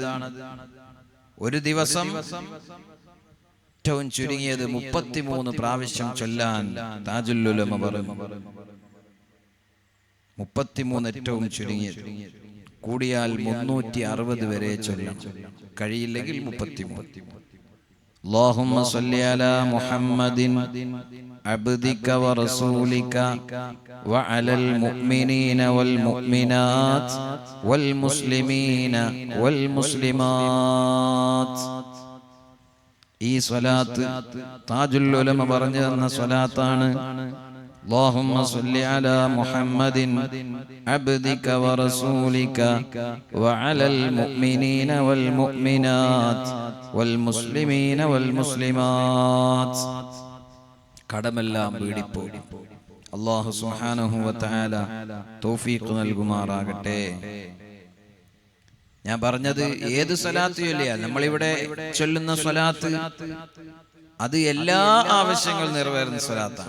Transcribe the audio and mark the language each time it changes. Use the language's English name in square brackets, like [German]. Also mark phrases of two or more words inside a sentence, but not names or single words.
[Malayalam] ഒരു ദിവസം ഏറ്റവും ചുരുങ്ങിയത് 33 പ്രാവശ്യം ചൊല്ലാൻ താജുൽ ഉലമ പറഞ്ഞു. 33 ഏറ്റവും ചുരുങ്ങിയത്, കൂടിയാൽ 360 വരെ ചൊല്ലാം. കഴിയില്ലെങ്കിൽ 33. [Arabic] اللهم صل على محمد عبدك ورسولك وعلى المؤمنين والمؤمنات والمسلمين والمسلمات. [Malayalam] ഈ സ്വലാത്ത് താജുൽ ഉലമ പറഞ്ഞു തന്ന സ്വലാത്താണ്. [Arabic] اللهم صل على محمد عبدك ورسولك وعلى المؤمنين والمؤمنات والمسلمين والمسلمات. [Malayalam] കടമെല്ലാം വീടിപ്പോകും. അല്ലാഹു സുബ്ഹാനഹു വ തആല തൗഫീഖ് നൽകുമാറാകട്ടെ. ഞാൻ പറഞ്ഞത് ഏത് സ്വലാത്ത് ചൊല്ലിയാൽ, നമ്മളിവിടെ ചൊല്ലുന്ന സ്വലാത്ത് അത് എല്ലാ ആവശ്യങ്ങളും നിറവേറുന്ന സ്വലാത്താണ്.